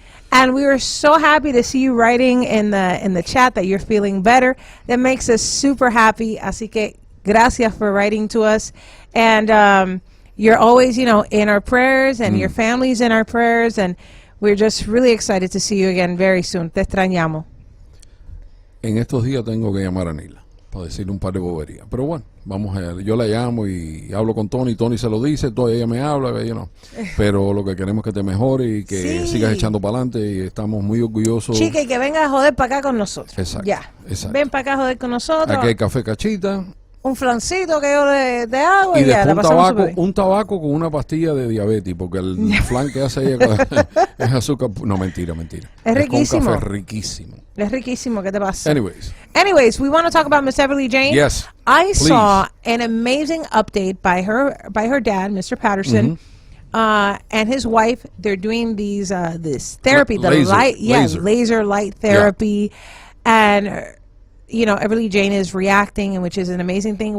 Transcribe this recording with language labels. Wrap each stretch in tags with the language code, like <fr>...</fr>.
<en>And we were so happy to see you writing in the chat that you're feeling better. That makes us super happy.</en> <es>Así que gracias</es> <en>for writing to us. And you're always, in our prayers, and your family's in our prayers. And we're just really excited to see you again very soon.</en> <es>Te extrañamos. En estos días tengo que llamar a Nila para decirle un par de boberías. Pero bueno, vamos a... Yo la llamo y hablo con Tony. Tony se lo dice, ella me habla, pero lo que queremos es que te mejore y que sigas echando para adelante, y estamos muy orgullosos. Chica, y que venga a joder para acá con nosotros. Exacto. Ya. Exacto. Ven para acá a joder con nosotros. Aquí hay café Cachita. Un flancito que yo le hago Y ya, la después pasamos súper bien. un tabaco con una pastilla de diabetes, porque el flan que hace ella es azúcar. No, mentira. Es riquísimo. Con café riquísimo. Es riquísimo, ¿qué te pasa?</es> <en>Anyways, we want to talk about Miss Everly Jane. Yes, I please. saw an amazing update by her dad, Mr. Patterson, and his wife. They're doing these this therapy, laser light therapy, and Everly Jane is reacting, and which is an amazing thing.</en>